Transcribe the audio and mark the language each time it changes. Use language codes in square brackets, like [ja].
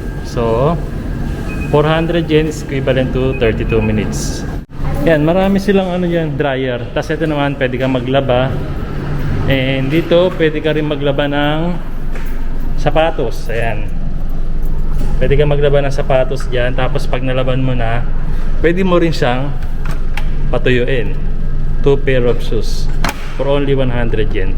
[en] So, 400 yen is equivalent to 32 minutes. [tl] Ayan, marami silang ano yan, dryer. Tapos ito naman, pwede kang maglaba. [en] And [tl] dito, pwede ka rin maglaba ng sapatos. Ayan. Pwede ka maglaba ng sapatos dyan. Tapos pag nalaban mo na, pwede mo rin siyang patuyuin. [en] 2 pair of shoes for only 100 yen.